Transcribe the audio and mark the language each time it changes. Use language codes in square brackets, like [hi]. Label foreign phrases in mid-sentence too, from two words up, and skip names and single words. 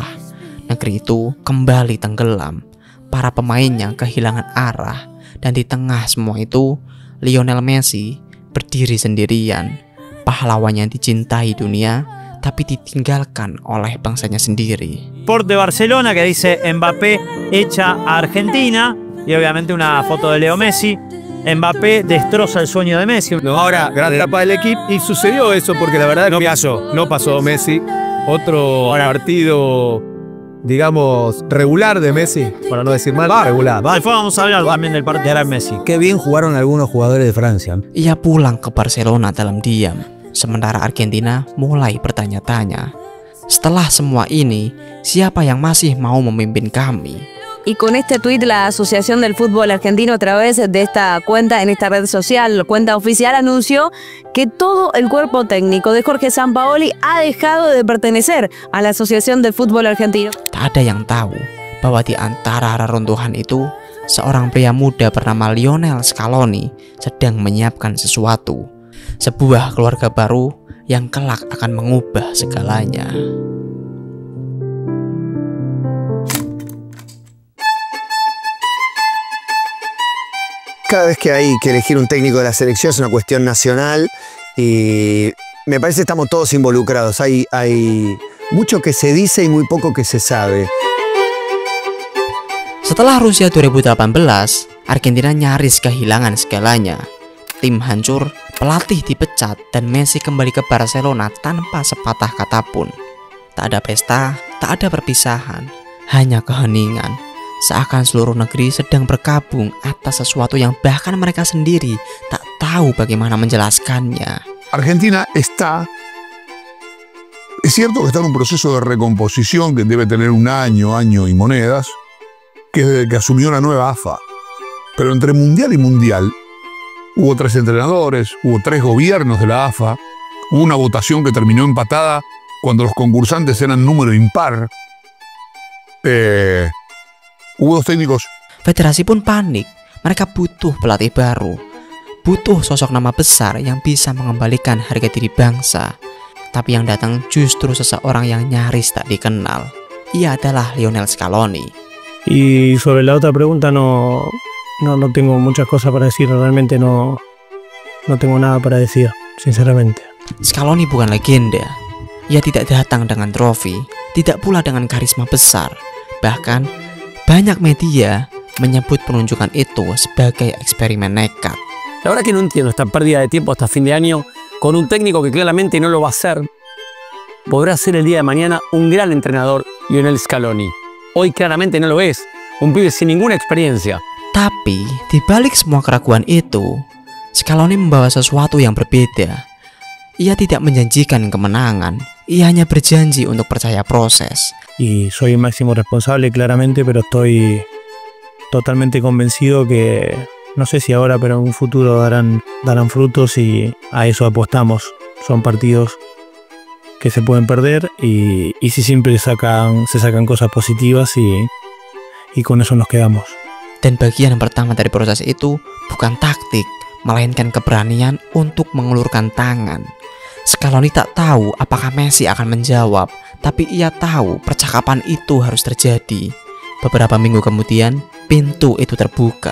[id] Negeri itu kembali tenggelam, para pemainnya kehilangan arah, dan di tengah semua itu, Lionel Messi berdiri sendirian, pahlawan yang dicintai dunia, tapi ditinggalkan oleh bangsanya sendiri. [es] Sport de Barcelona que dice Mbappé echa a Argentina, y obviamente una foto de Leo Messi. Mbappé destroza el sueño de Messi. Ahora, gran etapa del equipo, y sucedió eso porque la verdad no pasó Messi. Otro partido, digamos, regular de Messi, para no decir mal, regular. Después vamos a hablar también del partido de Messi. Qué bien jugaron algunos jugadores de Francia. [id] Ia pulang ke Barcelona dalam diam, sementara Argentina mulai bertanya-tanya. Setelah semua ini, siapa yang masih mau memimpin kami? [es] Y con este tuit, la Asociación del Fútbol Argentino, a través de esta cuenta, en esta red social, cuenta oficial, anunció que todo el cuerpo técnico de Jorge Sampaoli ha dejado de pertenecer a la Asociación del Fútbol Argentino. [id] Tak ada yang tahu bahwa di antara reruntuhan itu, seorang pria muda bernama Lionel Scaloni sedang menyiapkan sesuatu. Sebuah keluarga baru yang kelak akan mengubah segalanya. [es] Cada vez que hay que elegir un técnico de la selección es una cuestión nacional y me parece que estamos todos involucrados. Hay mucho que se dice y muy poco que se sabe. [id] Setelah Rusia 2018, Argentina nyaris kehilangan segalanya. Tim hancur, pelatih dipecat, dan Messi kembali ke Barcelona tanpa sepatah kata pun. Tak ada pesta, tak ada perpisahan, hanya keheningan. Seakan seluruh negeri sedang berkabung atas sesuatu yang bahkan mereka sendiri tak tahu bagaimana menjelaskannya. [es] Argentina está... Es cierto que está en un proceso de recomposición que debe tener un año y monedas, que desde que asumió la nueva AFA. Pero entre mundial y mundial hubo 3 entrenadores, hubo 3 gobiernos de la AFA, hubo una votación que terminó empatada cuando los concursantes eran número impar. Hubo 2 técnicos. [id] Federasi pun panik. Mereka butuh pelatih baru. Butuh sosok nama besar yang bisa mengembalikan harga diri bangsa. Tapi yang datang justru seseorang yang nyaris tak dikenal. Ia adalah Lionel Scaloni. [es] Y sobre la otra pregunta no tengo muchas cosas para decir. Realmente no tengo nada para decir, sinceramente. [id] Scaloni bukan legenda. Ia tidak datang dengan trofi, tidak pula dengan karisma besar. Bahkan banyak media menyebut penunjukan itu sebagai eksperimen nekat. [es] La verdad que no entiendo esta pérdida de tiempo hasta fin de año con un técnico que claramente no lo va a hacer. Podrá ser el día de mañana un gran entrenador, Lionel Scaloni. Hoy claramente no lo es, un pibe sin ninguna experiencia. [id] Tapi di balik semua keraguan itu, Scaloni membawa sesuatu yang berbeda. Ia tidak menjanjikan kemenangan, ia hanya berjanji untuk percaya proses. [es] Y soy el máximo responsable claramente, pero estoy totalmente convencido que no sé si ahora, pero en un futuro darán frutos y a eso apostamos. Son partidos que se pueden perder y si siempre se sacan cosas positivas y con eso nos quedamos. [id] Dan bagian yang pertama dari proses itu bukan taktik, melainkan keberanian untuk mengulurkan tangan. Scaloni tak tahu apakah Messi akan menjawab, tapi ia tahu percakapan itu harus terjadi. Beberapa minggu kemudian, pintu itu terbuka.